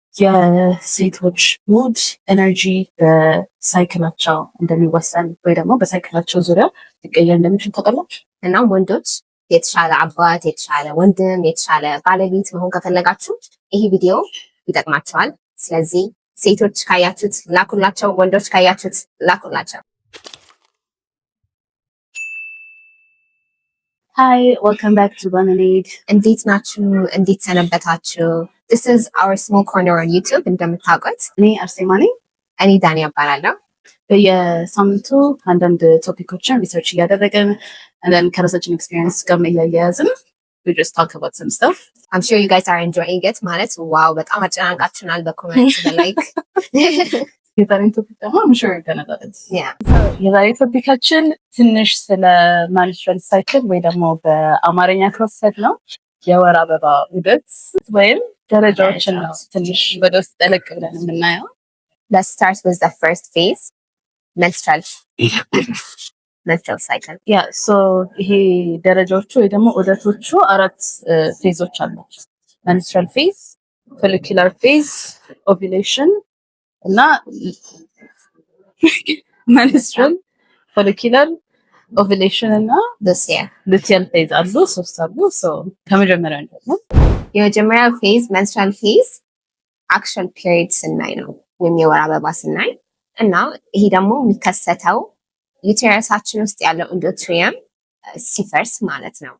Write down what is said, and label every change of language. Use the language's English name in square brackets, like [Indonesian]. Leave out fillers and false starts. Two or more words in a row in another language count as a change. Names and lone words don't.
[Amharic] የሴቶች ሙድ ኤነርጂ በሳይክላቸው እንደሚወሰን ወይ ደግሞ በሳይክላቸው ዙሪያ ሊቀየር እንደሚችል ታውቃላችሁ። እናም ወንዶች የተሻለ አባት፣ የተሻለ ወንድም፣ የተሻለ ባለቤት መሆን ከፈለጋችሁ ይሄ ቪዲዮ ይጠቅማቸዋል። ስለዚህ ሴቶች ካያችሁት ላኩላቸው፣ ወንዶች ካያችሁት ላኩላቸው። [English] Hi, welcome back to Lemonade. [Amharic] እንዴት ናችሁ? እንዴት ሰነበታችሁ? [English] This is our small corner on YouTube እንደምታውቁት። [Amharic] እኔ አርሴማ ነኝ። እኔ ዳኒ እባላለሁ። በየሳምንቱ አንዳንድ ቶፒኮችን ሪሰርች እያደረግን and ከራሳችን ኤክስፒሪየንስ ጋር እያያያዝን [English] we just talk about some stuff. I'm sure you guys are enjoying it [Amharic] ማለት ዋው በጣም አጨናንቃችሁናል በኮሜንት በላይክ የዛሬን ቶፒክ ደግሞ [English] I'm sure [Amharic] ገነዛለት የዛሬ ቶፒካችን ትንሽ ስለ [English] menstrual cycle [Amharic] ወይ ደግሞ በአማርኛ ክሮሰት ነው የወር አበባ ዑደት ወይም ደረጃዎችን ነው ትንሽ ወደ ውስጥ ጠለቅ ብለን የምናየው። [English] Let's start with the first phase, menstrual cycle. [Amharic] so ይሄ ደረጃዎቹ ወይ ደግሞ ዑደቶቹ አራት ፌዞች አሏቸው። [English] menstrual phase, follicular phase, [Amharic] ovulation እና [English] menstrual, follicular, ovulation [Amharic] እና [English] luteal phase [Amharic] አሉ። ሶስት አሉ። ከመጀመሪያው ነው የመጀመሪያው ፌዝ [English] menstrual phase actual period [Amharic] ስናይ ነው ወይም የወር አበባ ስናይ እና ይሄ ደግሞ የሚከሰተው ዩቴረሳችን ውስጥ ያለው ኢንዶትሪየም ሲፈርስ ማለት ነው።